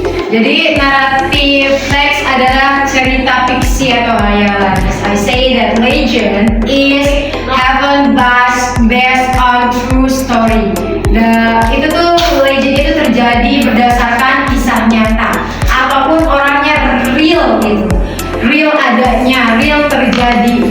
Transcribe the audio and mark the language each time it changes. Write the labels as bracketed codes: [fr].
[id] Jadi naratif teks adalah cerita fiksi atau hayalan. [en] As I say that legend is happen based on true story. [id] Itu tuh legend itu terjadi berdasarkan kisah nyata. Apapun orangnya real gitu. Real adanya, real terjadi.